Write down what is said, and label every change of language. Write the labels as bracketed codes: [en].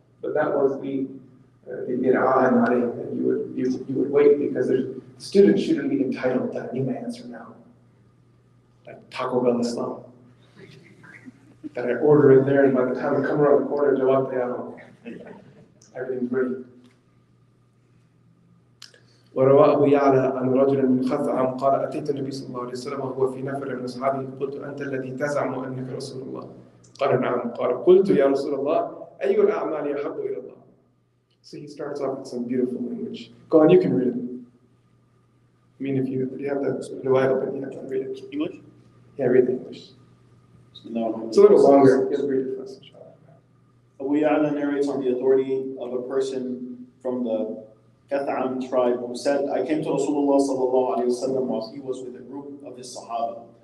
[en] But that was the ir'an alayh, that you would wait, because the student shouldn't be entitled to any answer now. Like Taco Bell Islam. That I order it there, and by the time I come around the corner, jawab tayano. Everything's ready. [ar] وروى أبو يعلى عن رجل من خثعم قال أتيت النبي صلى الله عليه وسلم وهو في نفر من أصحابه قلت أنت الذي تزعم أنك رسول الله قال نعم قال قلت يا رسول الله أي الأعمال أحب إلى الله. [en] So he starts off with some beautiful language. Go on, you can read it. I mean, if you have that riwayah open, you have to read it. English? Yeah, read the English. No. It's a little longer. You'll read it for us, inshallah. Abu Ya'la narrates on the authority of a person from the Kath'am tribe who said, I came to Rasulullah sallallahu alayhi wa sallam while he was with a group of his Sahaba.